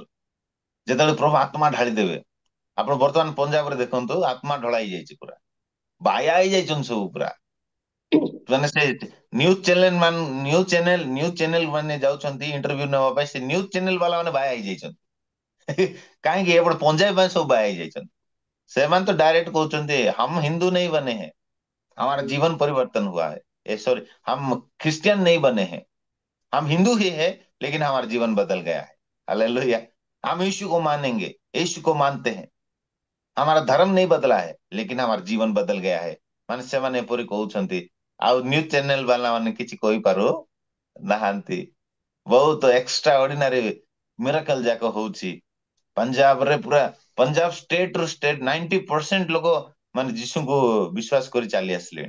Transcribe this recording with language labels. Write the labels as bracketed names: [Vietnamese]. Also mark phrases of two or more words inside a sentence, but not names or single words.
[Odia] ଯେତେବେଳେ ପ୍ରଭୁ ଆତ୍ମା ଢାଳି ଦେବେ, ଆପଣ ବର୍ତ୍ତମାନ ପଞ୍ଜାବରେ ଦେଖନ୍ତୁ ଆତ୍ମା ଢଳା ହେଇଯାଇଛି, ପୁରା ବାୟା ହେଇଯାଇଛନ୍ତି ସବୁ ପୁରା। ମାନେ ସେ [English] news channel [Odia] ମାନେ ଯାଉଛନ୍ତି ଇଣ୍ଟରଭ୍ୟୁ ନେବା ପାଇଁ, ସେ [English] news channel [Odia] ବାଲା ମାନେ ବାୟା ହେଇଯାଇଛନ୍ତି। କାହିଁକି ଏପଟେ ପଞ୍ଜାବୀ ପାଇଁ ସବୁ ବାହା ହେଇଯାଇଛନ୍ତି। ସେମାନେ ତ [Hindi] डायरेक्ट कहते हम हिंदू नहीं बने हैं, हमारा जीवन परिवर्तन हुआ है। सॉरी, हम क्रिश्चियन नहीं बने हैं, हम हिंदू ही है लेकिन हमारा जीवन बदल गया है। हालेलुया। हम यीशु को मानेंगे, यीशु को मानते हैं, हमारा धर्म नहीं बदला है लेकिन हमारा जीवन बदल गया है। [Odia] ମାନେ ସେମାନେ ଏପରି କହୁଛନ୍ତି। ଆଉ [English] news channel [Odia] ବାଲା ମାନେ କିଛି କହିପାରୁ ନାହାନ୍ତି। ବହୁତ [English] extra ordinary miracle [Odia] ଯାକ ହଉଛି ପଞ୍ଜାବରେ। ପୁରା ପଞ୍ଜାବ ଷ୍ଟେଟ ରୁ ଷ୍ଟେଟ 90% ଲୋକ ମାନେ ଯୀଶୁଙ୍କୁ ବିଶ୍ୱାସ କରି ଚାଲି ଆସିଲେଣି।